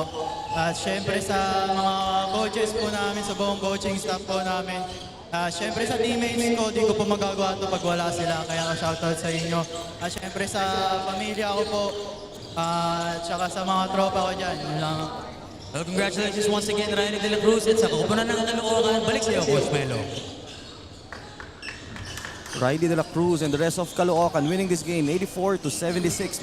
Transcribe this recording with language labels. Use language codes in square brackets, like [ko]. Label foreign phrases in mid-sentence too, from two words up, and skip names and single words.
[tl] At syempre sa mga coaches po namin, sa buong coaching staff po namin. Syempre sa teammates ko, di ko po magagawa ito pag wala sila. Kaya shoutout sa inyo. At syempre sa pamilya ko po, at saka sa mga tropa ko dyan. Yun lang. [en] Well, congratulations once again, Riley de la Cruz. [tl] At sa kupunan ng Caloocan, balik sa iyo, Coach Melo. [en] Riley de la Cruz and the rest of Caloocan winning this game 84-76.